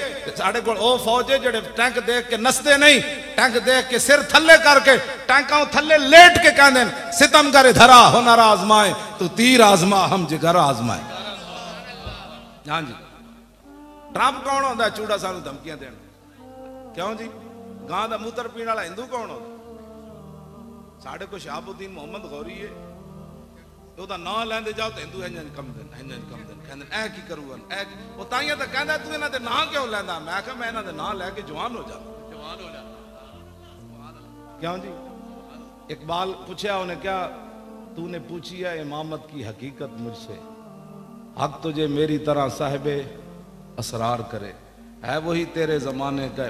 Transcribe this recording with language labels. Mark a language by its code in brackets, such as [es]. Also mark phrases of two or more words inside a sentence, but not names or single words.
[pa] ساڈے کو او فوج ہے جڑے ٹینک دیکھ کے نسدے نہیں، ٹینک دیکھ کے سر تھلے کر کے ٹینکاں تھلے لیٹ کے کہندے [ur] ستم گر دھرا ہنر آزمائے تو تیر آزما ہم جگر آزمائے. [pa] ہاں جی ٹرمپ کون ہوندا ہے چوڑا سانو دھمکیاں دین؟ کیوں جی گاں دا موتر پین والا ہندو کون ہوندا؟ ساڈے کو شہاب الدین محمد غوری ہے، او دا نام لیندے جاؤ تے ہندو انج کم دین کہندے اے کی کرون اے او تائیں تے کہندا تو انہاں دے نام کیوں لیندا؟ میں کہا میں انہاں دے نام لے کے جوان ہو جا. کیوں جی اقبال پوچھا [ur] انہیں کیا تو نے پوچھی ہے امامت کی حقیقت مجھ سے، حق تجھے میری طرح صاحب اسرار کرے، ہے وہی تیرے زمانے کا.